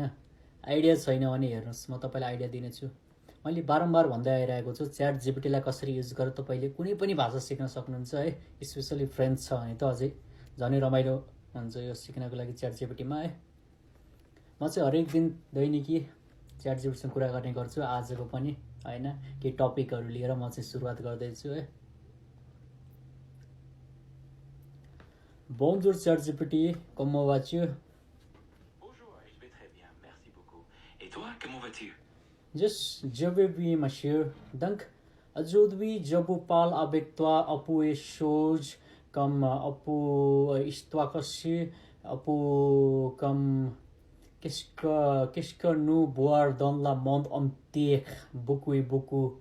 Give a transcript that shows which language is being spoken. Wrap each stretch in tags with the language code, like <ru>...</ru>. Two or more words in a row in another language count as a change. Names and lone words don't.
<ne>आइडिया छैन भने हेर्नुहोस्, म तपाईँलाई आइडिया दिनेछु। मैले बारम्बार भन्दै आइरहेको छु, च्याट जिपिटीलाई कसरी युज गरेर तपाईँले कुनै पनि भाषा सिक्न सक्नुहुन्छ है। स्पेसली फ्रेन्च छ भने त अझै झनै रमाइलो हुन्छ यो सिक्नको लागि च्याट जिपिटीमा है। म चाहिँ हरेक दिन दैनिकी च्याट जिपिटीसँग कुरा गर्ने गर्छु, आजको पनि होइन। केही टपिकहरू लिएर म चाहिँ सुरुवात गर्दैछु है।</ne> <fr>Bonjour ChatGPT, comment vas-tu? Bonjour, je vais très bien, merci beaucoup. Et toi, comment vas-tu? Je vais bien, monsieur. Donc, aujourd'hui, je vous parle avec toi un peu des choses comme un peu histoire aussi, un peu comme qu'est-ce que nous voir dans le monde entier, beaucoup et beaucoup.</fr>